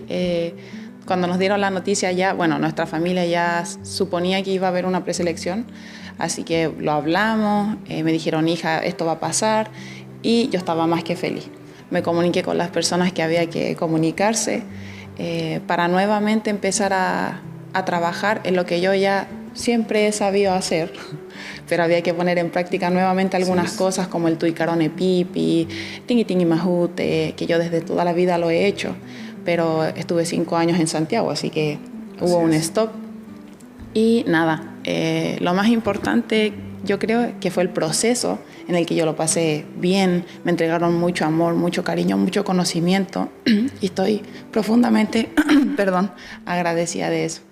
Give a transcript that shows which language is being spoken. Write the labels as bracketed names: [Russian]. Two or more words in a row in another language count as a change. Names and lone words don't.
[Spanish] Cuando nos dieron la noticia ya, bueno, nuestra familia ya suponía que iba a haber una preselección, así que lo hablamos, me dijeron, hija, esto va a pasar, y yo estaba más que feliz. Me comuniqué con las personas que había que comunicarse para nuevamente empezar a trabajar en lo que yo ya siempre he sabido hacer, pero había que poner en práctica nuevamente algunas cosas como el [Rapanui] tuicarone pipi, tingi tingi mahute, [Spanish] que yo desde toda la vida lo he hecho, pero estuve 5 años en Santiago, así que hubo un stop. Y nada, lo más importante yo creo que fue el proceso en el que yo lo pasé bien, me entregaron mucho amor, mucho cariño, mucho conocimiento y estoy profundamente agradecida de eso.